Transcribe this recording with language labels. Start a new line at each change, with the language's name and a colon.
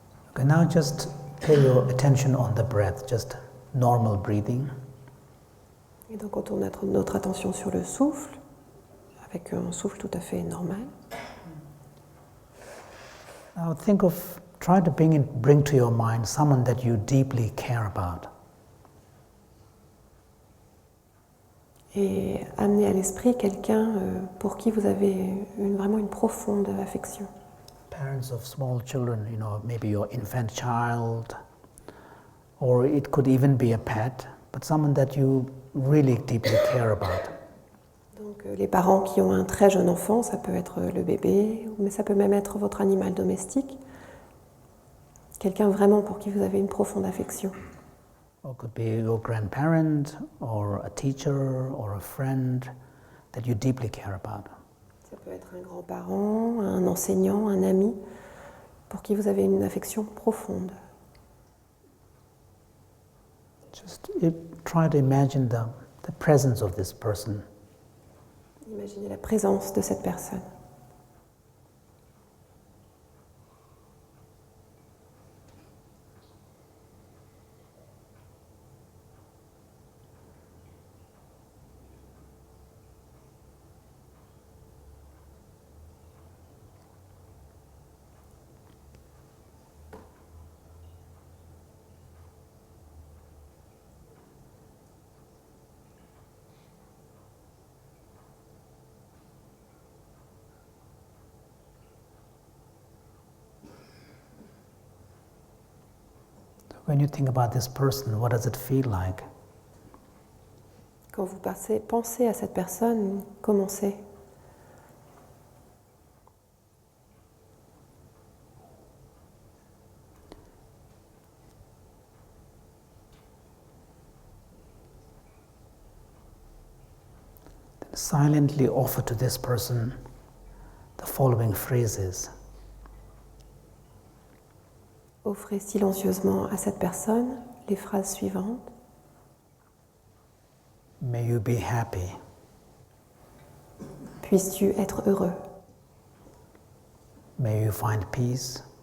English: Okay, now just pay your attention on the breath, just normal breathing.
French: Et donc on tourne notre attention sur le souffle, avec un souffle tout à fait normal.
English: Now think of, try to bring to your mind someone that you deeply care about.
French: Et amener à l'esprit quelqu'un pour qui vous avez vraiment une profonde affection.
English: Parents of small children, maybe your infant child, or it could even be a pet, but someone that you really deeply care about.
French: Donc les parents qui ont un très jeune enfant, ça peut être le bébé, mais ça peut même être votre animal domestique. Quelqu'un vraiment pour qui vous avez une profonde affection.
English: Or it could be your grandparent, or a teacher, or a friend that you deeply care about.
French: Ça peut être un grand-parent, un enseignant, un ami, pour qui vous avez une affection profonde.
English: Just try to imagine the presence of this person.
French: Imaginez la présence de cette personne.
English: When you think about this person, what does it feel like?
French: Quand vous pensez à cette personne, comment c'est?
English: Then silently offer to this person the following phrases.
French: Offrez silencieusement à cette personne les phrases suivantes.
English: May you be happy.
French: Puisses-tu être heureux.
English: May you find peace.